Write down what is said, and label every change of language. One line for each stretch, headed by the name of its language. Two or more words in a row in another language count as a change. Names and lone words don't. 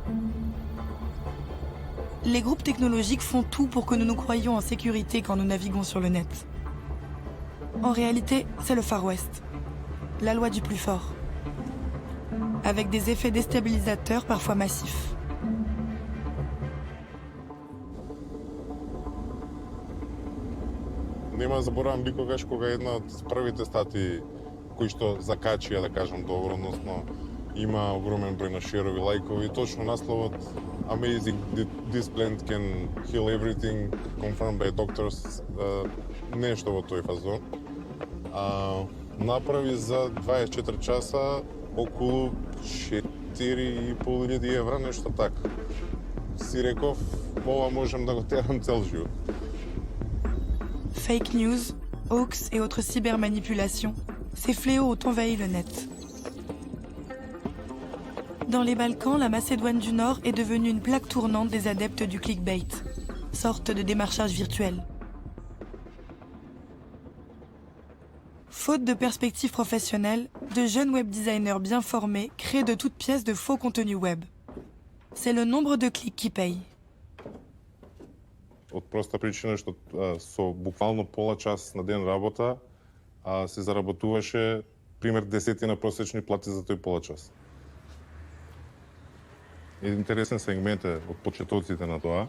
French: Les groupes technologiques font tout pour que nous nous croyions en sécurité quand nous naviguons sur le net. En réalité, c'est le Far West, la loi du plus fort, avec des effets déstabilisateurs parfois massifs.
Macedonian: Нема да заборавам никогаш кога една од првите статии кои што закачија, да кажам, добро, односно има огромен број на шерови, лајкови, точно насловот
English: Amazing, this plant can heal everything, confirmed by doctors,
Macedonian: нешто во тој фазон. Направи за 24 часа околу 4.500 евра, нешто така. Си реков, ова можем да го терам цел живот.
English: Fake news,
French: hoax et autres cybermanipulations, ces fléaux ont envahi le net. Dans les Balkans, la Macédoine du Nord est devenue une plaque tournante des adeptes du clickbait, sorte de démarchage virtuel. Faute de perspectives professionnelles, de jeunes
English: web designers
French: bien formés créent de toutes pièces de faux contenus web. C'est le nombre de clics qui paye.
Macedonian: Од проста причина што со буквално пола час на ден работа се заработуваше пример 10 просечни плати за тој пола час. Интересен сегмент е од почетоците на тоа.